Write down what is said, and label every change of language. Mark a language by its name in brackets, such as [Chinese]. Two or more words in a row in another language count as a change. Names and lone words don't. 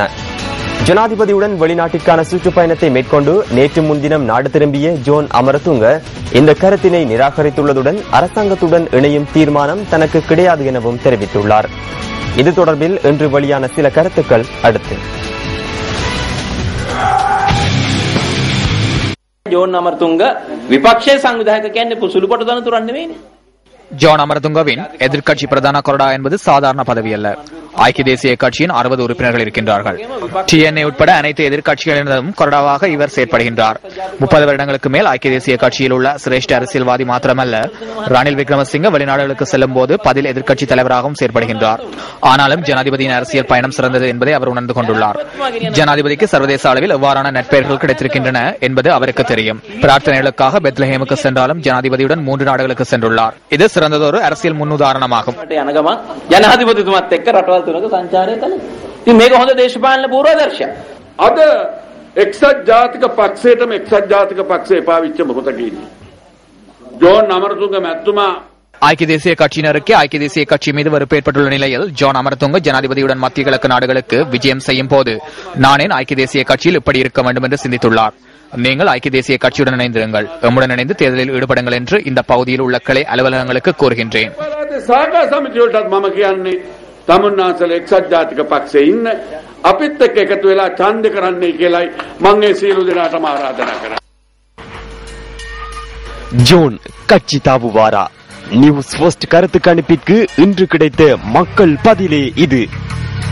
[Tamil] ஜனாதிபதியுடன் வெளிநாட்டிற்கான சுற்றுப்பயணத்தை மேற்கொண்டு நேற்று முன்தினம் நாடு திரும்பிய ஜோன் அமரதுங்க இந்த கருத்தினை நிராகரித்துள்ளதுடன் அரசாங்கத்துடன் இணையும் தீர்மானம் தனக்கு கிடையாது எனவும் தெரிவித்துள்ளார். இது தொடர்பில் இன்று வெளியான சில கருத்துக்கள் அடுத்து. [Sinhala] ජෝන් අමරතුංග විපක්ෂයේ සංවිධායක කියන්නේ සුළුපටු දනතුරක් නෙවෙයිනේ. [Tamil] ஜான் அமரதுங்கவின் எதிர்க்கட்சி பிரதான கொறடா என்பது சாதாரண பதவி அல்ல. ஐக்கிய தேசிய கட்சியின் 60 உறுப்பினர்கள் இருக்கின்றார்கள். TNA உட்பட அனைத்து எதிர்க்கட்சிகளிடம் கொறடாவாக இவர் செயற்படுகின்றார். 30 வருடங்களுக்கு மேல் ஐக்கிய தேசிய கட்சியில் உள்ள சிரேஷ்ட அரசியல்வாதி மாத்திரமல்ல, ரணில் விக்ரமசிங்க வெளிநாடுகளுக்கு செல்லும் போது பதில் எதிர்க்கட்சி தலைவராகவும் செயற்படுகின்றார். ஆனாலும் ஜனாதிபதியின் அரசியல் பயணம் சிறந்தது என்பதை அவர் உணர்ந்து கொண்டுள்ளார். ஜனாதிபதிக்கு சர்வதேச அளவில் எவ்வாறான நட்பெயர்கள் கிடைத்திருக்கின்றன என்பது அவருக்கு தெரியும். பிரார்த்தனைகளுக்காக பெத்லஹேமுக்கு சென்றாலும் ஜனாதிபதியுடன் 3 நாடுகளுக்கு சென்றுள்ளார். இது சிறந்ததொரு அரசியல் முன்னுதாரணமாகும். [Sinhala] ජනාධිපතිතුමත් එක්ක රටවල් තුනක සංචාරය කළා. ඉතින් මේක හොඳ දේශපාලන පූර්වාදර්ශයක්. අද එක්සත් ජාතික පක්ෂයටම එක්සත් ජාතික පක්ෂය පාවිච්චි මොහොතක ඉන්නේ. ජෝන් අමරතුංග මැතිතුමා [Tamil] ஐக்கிய தேசிய கட்சியினருக்கு ஐக்கிய தேசிய கட்சி மீது வெறுப்பு ஏற்பட்டுள்ள நிலையில் ஜான் அமரதுங்க ஜனாதிபதியுடன் மத்திய கிழக்கு நாடுகளுக்கு விஜயம் செய்யும் போது நான் ஏன் ஐக்கிய தேசிய கட்சியில் இப்படி இருக்க வேண்டும் என்று சிந்தித்துள்ளார். நீங்கள் ஐக்கிய தேசிய கட்சியுடன் இணைந்திருங்கள், எம்முடன் இணைந்து தேர்தலில் ஈடுபடுங்கள் என்று இந்த பகுதியில் உள்ள கிளை அலுவலகங்களுக்கு கூறுகின்றேன். [Sinhala] තමුන්නාසල එක්සත් ජාතික පක්ෂයේ ඉන්න අපිත් එක්ක එකතු වෙලා ඡන්ද කරන්නයි කියලායි මම ඒ සියලු දෙනාටම ආරාධනා කරා. [Tamil] ஜோன் கட்சி தாவுவாரா? நியூஸ் ஃபர்ஸ்ட் கருத்து கணிப்பிற்கு இன்று கிடைத்த மக்கள் பதிலே இது.